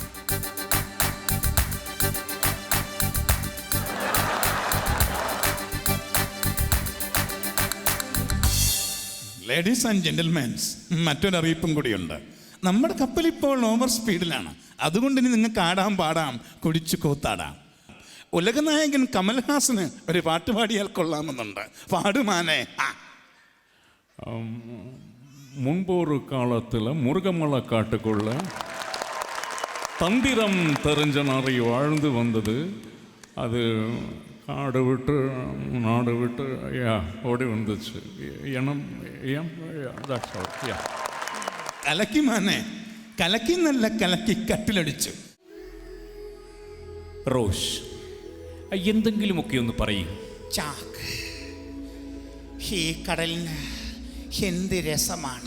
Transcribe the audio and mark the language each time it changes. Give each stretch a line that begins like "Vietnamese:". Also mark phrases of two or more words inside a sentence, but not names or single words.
English: ladies and gentlemens,
Malayalam: മറ്റൊരറിയിപ്പും കൂടിയുണ്ട്. നമ്മുടെ കപ്പൽ ഇപ്പോൾ ഓവർ സ്പീഡിലാണ്. അതുകൊണ്ട് ഇനി നിങ്ങൾക്ക് ആടാം, പാടാം, കുടിച്ചു കൂത്താടാം. ഉലകനായകൻ കമൽഹാസന് ഒരു പാട്ട് പാടിയാൽ കൊള്ളാമെന്നുണ്ട്. പാടുമാനെ.
Tamil: முன்பொரு காலத்தில் முருகமலை காட்டுக்குள்ள தந்திரம் தெரிஞ்ச நிறைய வாழ்ந்து வந்தது. அது காடு விட்டு நாடு விட்டு ஓடி வந்துச்சு.
Malayalam: കലക്കി മാനെ, കലക്കി നല്ല കലക്കി കട്ടിലടിച്ചു. റോഷ്, എന്തെങ്കിലുമൊക്കെ ഒന്ന് പറയൂ. ചാക്ക്, ഈ കടലിന് എന്ത് രസമാണ്.